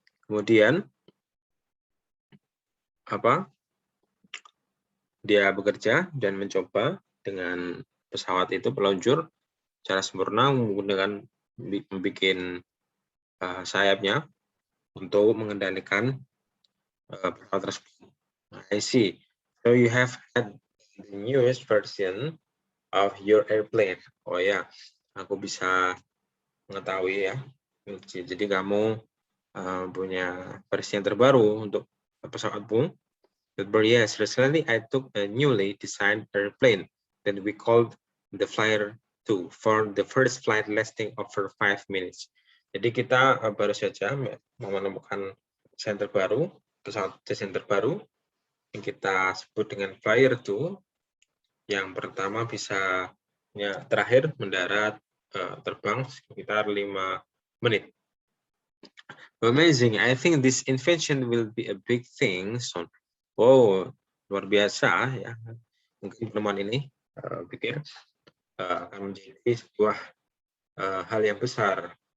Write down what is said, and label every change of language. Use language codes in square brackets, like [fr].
[id] Kemudian dia bekerja dan mencoba dengan pesawat itu meluncur secara sempurna menggunakan membuat sayapnya untuk mengendalikan pesawat tersebut. [en] I see. So you have had the newest version of your airplane. [id] Oh ya, aku bisa mengetahui ya. Jadi kamu punya versi yang terbaru untuk pesawatmu. [en] But yes, recently I took a newly designed airplane that we called the Flyer 2 for the first flight lasting over 5 minutes. [id] Jadi kita baru saja menemukan desain terbaru, pesawat desain terbaru yang kita sebut dengan Flyer 2, yang pertama bisa terakhir mendarat terbang sekitar 5 menit. [en] Amazing. I think this invention will be a big thing soon. [id] Oh, luar biasa ya. Mungkin penemuan ini pikir akan menjadi sebuah hal yang besar.